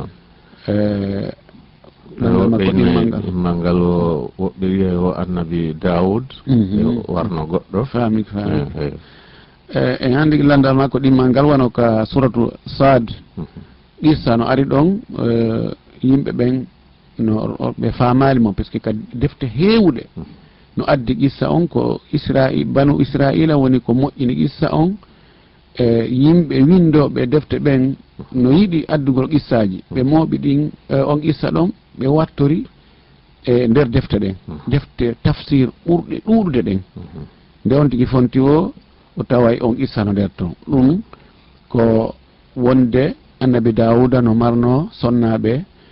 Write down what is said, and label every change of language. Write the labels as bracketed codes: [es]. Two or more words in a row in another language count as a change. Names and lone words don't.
[ff] Mangal woɓɓe wiye o annabi Dawud warno goɗɗo faami en hande landal makko ɗimmal ngal wano ka suratu Sad qissa no ari ɗon yimɓe ɓen no ɓe famali mo [fr] par ce que [ff] ka defte heewuɗe no addi qissa on ko banu Israila woni ko moƴƴini qissa on yimɓe windoɓe defte ɓen no yiɗi addugol qissaji ɓe mooɓi ɗin on qissa ɗon ɓe wattori e nder defte ɗen defte tafsir ɓurɗe ɗuɗude ɗen nde on tigui fonti o taway on qissa no nder ton ɗum ko wonde annabi Dawuda no marno sonnaɓe